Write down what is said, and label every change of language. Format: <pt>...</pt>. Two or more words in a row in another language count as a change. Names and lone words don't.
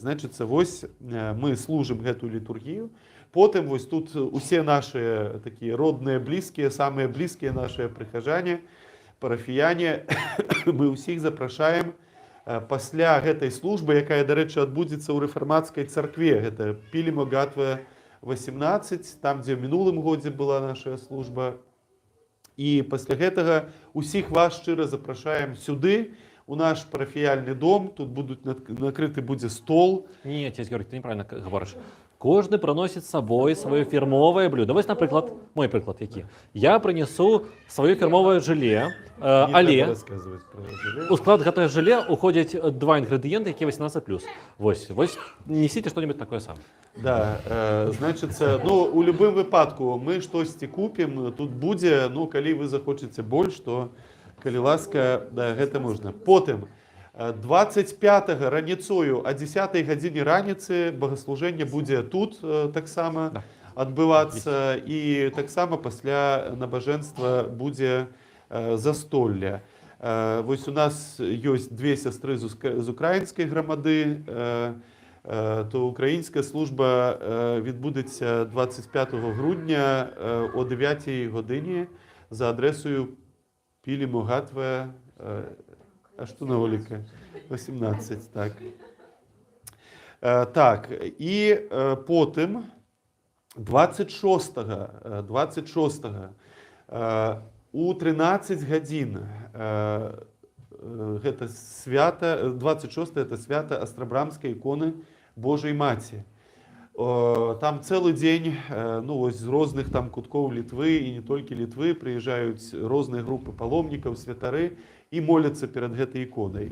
<be>Значыцца, вось мы служым гэту літургію, потым вось тут усе нашыя такія родныя, блізкія, самыя блізкія нашыя прыхажане, парафіяне, мы ўсіх запрашаем пасля гэтай службы, якая, дарэчы, адбудзецца ў рэфармацкай царкве. Гэта Пілімо Гатве 18, там, дзе ў мінулым годзе была наша служба. І пасля гэтага усіх вас шчыра запрашаем сюды, у наш парафіяльны дом. Тут накрыты будзе стол.</be> <uk>Ні, отець Георгій, ти неправильно говориш. Кожен приносить з собою своє фірмове блюдо. Ось, наприклад, мой приклад який. Я принесу своє фірмове желе, але у склад готове желе уходять два інгредієнти, які 18+. Ось, несіть що-небудь таке саме.</uk> <be>Да, значыцца, ну, у любым выпадку мы штосьці купім, тут будзе, ну, калі вы захочаце больш, то, калі ласка, да, гэта можна. Потым, 25-го раніцою о 10-й гадзіне раніцы богаслужэнне будзе тут таксама адбывацца, і таксама пасля набажэнства будзе застолле. Вось у нас ёсць две сястры з украінскай грамады,</be> <uk>то українська служба відбудеться 25 грудня о 9 годині за адресою Пілімо Гатве, аж тут на Оліка, 18, так. Так, і потім 26-го у 13 годин</uk> <be>гэта свята, 26 это свята Астрабрамскай іконы Божай Маці. Там цэлы дзень, ну, з розных там куткоў Літвы і не толькі Літвы прыязджаюць розныя групы паломнікаў, святары і моляцца перад гэтай іконай.</be>